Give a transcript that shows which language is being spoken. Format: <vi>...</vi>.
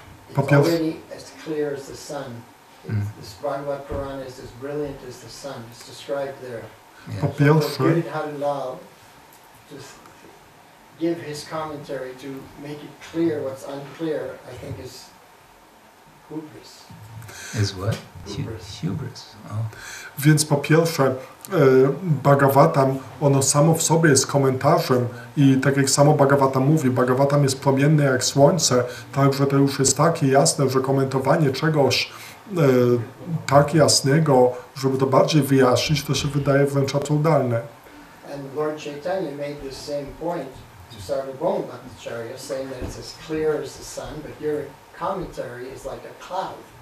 <en>It's already as clear as the sun. This Bhagavad Purana is as brilliant as the sun. It's described there. Yeah.</en> <pl>Po pierwsze,</pl> <en>Harilal to give his commentary to make it clear what's unclear, I think is hubris. Is what? Hubris. Hubris. Oh.</en> <pl>Więc po pierwsze, Bhagavatam, ono samo w sobie jest komentarzem i tak jak samo Bhagavatam mówi, Bhagavatam jest promienny jak słońce, także to już jest takie jasne, że komentowanie czegoś tak jasnego, żeby to bardziej wyjaśnić, to się wydaje wręcz absurdalne.</pl> <en>And Lord Chaitanya made this same point to Sarvabhauma Bhattacharya, saying that it's as clear as the sun, but your commentary is like a cloud.</en>